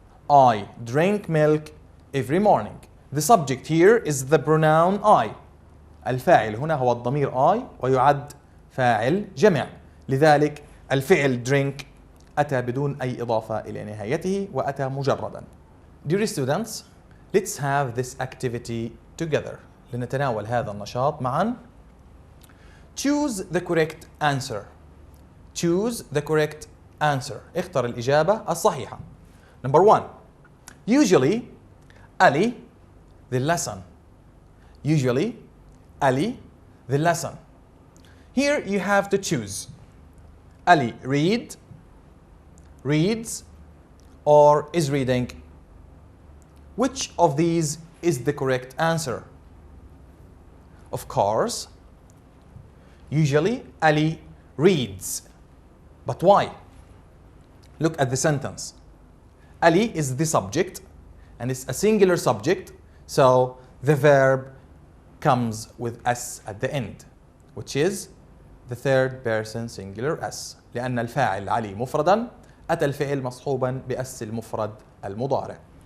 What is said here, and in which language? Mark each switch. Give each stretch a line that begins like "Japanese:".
English: I drink milk every morning. The subject here is the pronoun I.
Arabic: الفاعل هنا هو الضمير I ويعد فاعل جمع. لذلك الفعل drink أتى بدون أي إضافة إلى نهايته وأتى مجردا.
English: Dear students, let's have this activity together.
Arabic: لنتناول هذا النشاط معا.
English: Choose the correct answer. Choose the correct answer.
Arabic: اختر الإجابة الصحيحة.
English: Number 1. Usually, Ali, the lesson. Usually, Ali, the lesson. Here you have to choose. Ali reads, or is reading? Which of these is the correct answer? Of course, usually Ali reads. But why? Look at the sentence. Ali is the subject and it's a singular subject, so the verb comes with S at the end, which is the third person singular S.
Arabic: لأن الفاعل علي مفردا أتى الفعل مصحوبا بأس المفرد المضارع.